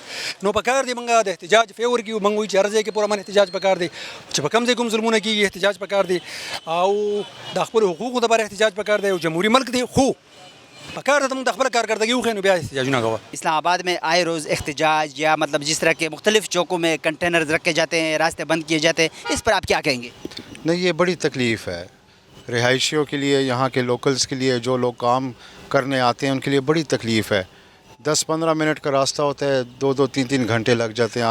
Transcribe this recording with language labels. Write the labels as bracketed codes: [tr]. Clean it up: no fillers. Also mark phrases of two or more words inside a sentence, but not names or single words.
[ps] نو په کار دی موږ د احتجاج فیور کړو، موږ وایو چې هر ځای کې پرامن احتجاج پکار دی، چې په کوم ځای کوم ظلمونه کېږي احتجاج پکار دی او د خپلو حقوقو دپاره احتجاج پکار دی، او جمهوري ملک دی خو پکار ده موږ د خپل کارکردګي وښیو نو بیا احتجاجونه کوه. [ur] اسلام آباد میں آئے روز احتجاج یا مطلب جس طرح کے مختلف چوکوں میں کنٹینرز رکھے جاتے ہیں، راستے بند کیے جاتے ہیں، اس پر آپ کیا کہیں گے؟ نہیں یہ بڑی تکلیف ہے رہائشیوں کے لیے، یہاں کے لوکلز کے لیے، جو لوگ کام کرنے آتے ہیں ان کے لیے بڑی تکلیف ہے. 10-15 منٹ کا راستہ ہوتا ہے، 2-3 گھنٹے لگ جاتے ہیں.